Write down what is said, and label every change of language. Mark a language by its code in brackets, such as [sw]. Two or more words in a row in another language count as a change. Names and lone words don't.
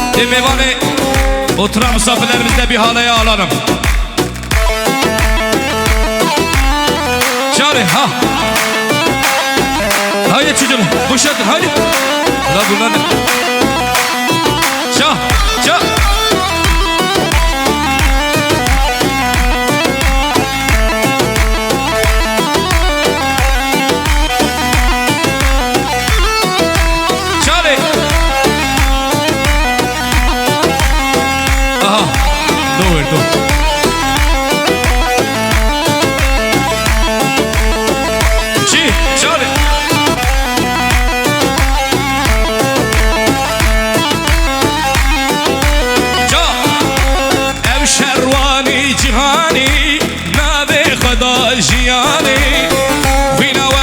[tr] meyvane oturan misafirlerimizle bir halaya alalım. Çare ha. Haydi çocuğum boşaltın haydi. La bunlar ne? Çal çal. Çare. Aha. Dur. Çare. جهانی نبی خدا جیانی وینا و